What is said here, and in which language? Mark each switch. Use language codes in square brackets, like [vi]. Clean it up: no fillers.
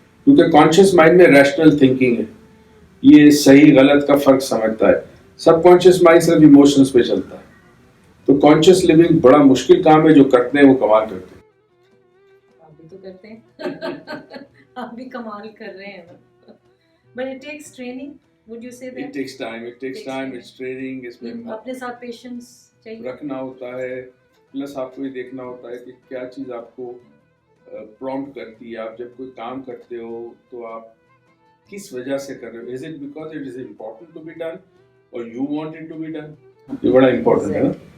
[ur] کیونکہ conscious mind میں rational thinking ہے یہ صحیح غلط کا فرق سمجھتا ہے. سب کانشیس مائنڈ صرف ایموشنز پہ چلتا ہے. تو کانشیس لیونگ بڑا مشکل کام ہے جو کرتے ہیں وہ کمال کرتے ہیں. آپ بھی تو کرتے ہیں آپ بھی کمال کر رہے ہیں [en] but it takes training would you say that it takes time it's training. [ur] اس میں اپنے ساتھ پیشنس چاہیے رکھنا ہوتا ہے پلس آپ کو یہ دیکھنا ہوتا ہے کہ کیا چیز آپ کو پرومپٹ کرتی ہے. آپ جب کوئی کام کرتے ہو تو آپ کس وجہ سے کر رہے ہو. [en] is it because it is important to be done [ur] اور you want it to be done. یہ بڑا امپورٹنٹ ہے نا.